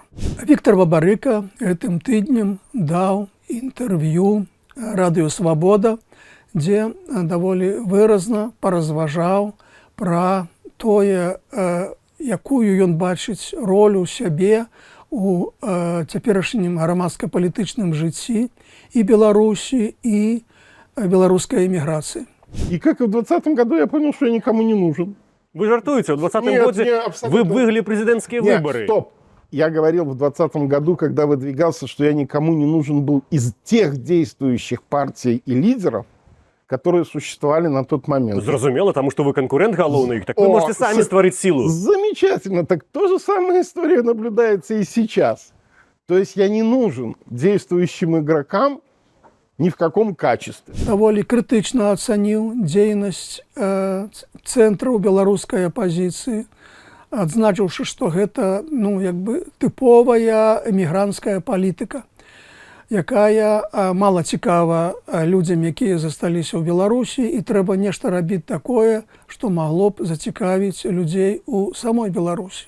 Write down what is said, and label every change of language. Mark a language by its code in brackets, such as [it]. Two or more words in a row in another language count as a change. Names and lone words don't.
[be] Віктор Бабарыка гэтым тыднем даў інтэрв'ю радыё «Свабода», дзе даволі выразна паразважаў пра тое, якую ён бачыць ролю сябе у цяперашнім грамадска-палітычным жыцці і Беларусі, і [ru] белорусской эмиграции. И как и в 2020 году я понял, что я никому не нужен. [be] Вы жартуете? [ru] В 2020 году вы выиграли президентские выборы. Стоп. Я говорил в 2020 году, когда выдвигался, что я никому не нужен был из тех действующих партий и лидеров, которые существовали на тот момент. Зразумела, потому что вы конкурент галоўны, так вы можете сами створить силу. Замечательно. Так то же самая история наблюдается и сейчас. То есть я не нужен действующим игрокам Ни в каком качестве. [be] Даволі крытычна ацаніў дзейнасць цэнтраў беларускай апазіцыі, адзначыўшы, што гэта тыповая эмігранцкая палітыка, якая мала цікава людзям, якія засталіся ў Беларусі, і трэба нешта рабіць такое, што магло б зацікавіць людзей у самой Беларусі.